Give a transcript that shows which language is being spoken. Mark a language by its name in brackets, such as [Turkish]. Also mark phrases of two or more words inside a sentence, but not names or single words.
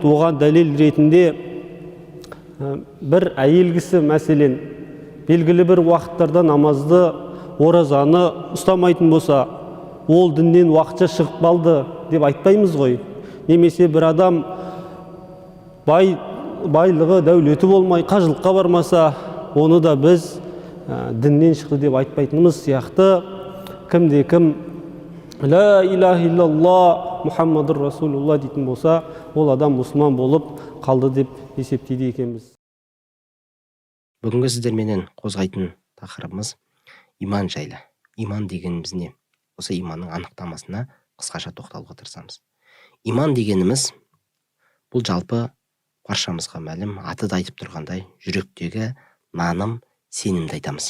[Kazakh] Оған дәлел ретінде бір әйел кісі, мәселен, белгілі бір уақыттарда намазды, оразаны ұстамайтын болса, ол діннен уақытша шығып қалды деп айтпаймыз ғой. Немесе бір адам байлығы, дәулеті болмай, қажылыққа бармаса, оны да біз діннен шықты деп айтпайтынымыз сияқты, кімде-кім [Arabic] لا إله إلا الله محمد رسول الله [Kazakh] дейтін болса, ол адам мұсылман болып қалды деп есептейді екенбіз. Бүгінгі сіздерменен қозғайтын тақырыбымыз иман жайлы. Иман дегеніміз не? Осы иманның анықтамасына қысқаша тоқталуға тырысамыз. Иман дегеніміз бұл жалпы баршамызға мәлім, аты да айтып тұрғандай, жүректегі наным, сенімді айтамыз.